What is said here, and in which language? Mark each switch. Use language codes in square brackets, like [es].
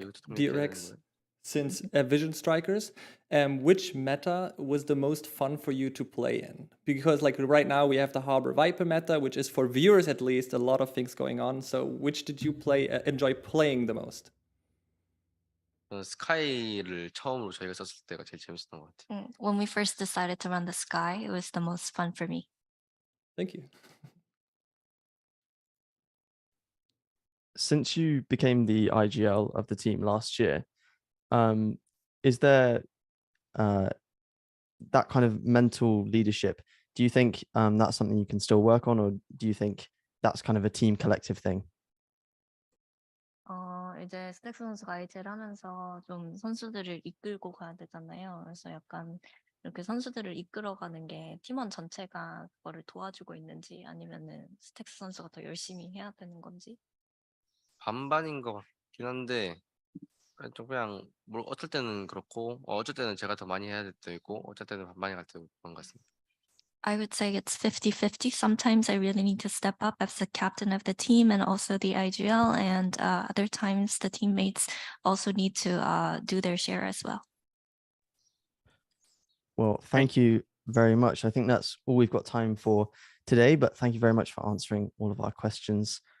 [ko] 이것도 통일돼야 되는 DRX 거예요? [en] since Vision Strikers. Which meta was the most fun for you to play in? Because like right now we have the Harbor Viper meta, which is for viewers at least a lot of things going on. So which did you enjoy playing the most? [ko] 저는 스카이를 처음으로 저희가 썼을 때가 제일 재밌었던 것 같아요. [en] When we first decided to run the Sky, it was the most fun for me. Thank you. Since you became the IGL of the team last year, is there that kind of mental leadership? Do you think that's something you can still work on, or do you think that's kind of a team collective thing? [ko] 이제 스택스 선수가 IGL 하면서 좀 선수들을 이끌고 가야 되잖아요. 그래서 약간 이렇게 선수들을 이끌어가는 게 팀원 전체가 그거를 도와주고 있는지 아니면은 스택스 선수가 더 열심히 해야 되는 건지. 반반인 것 같긴 한데 좀 그냥 뭐 어쩔 때는 그렇고 어쩔 때는 제가 더 많이 해야 될 때도 있고 어쩔 때는 반반이 갈 때도 그런 것 같습니다. [en] I would say it's 50-50. Sometimes I really need to step up as the captain of the team and also the IGL, and other times the teammates also need to do their share as well. Well, thank you very much. I think that's all we've got time for today, but thank you very much for answering all of our questions.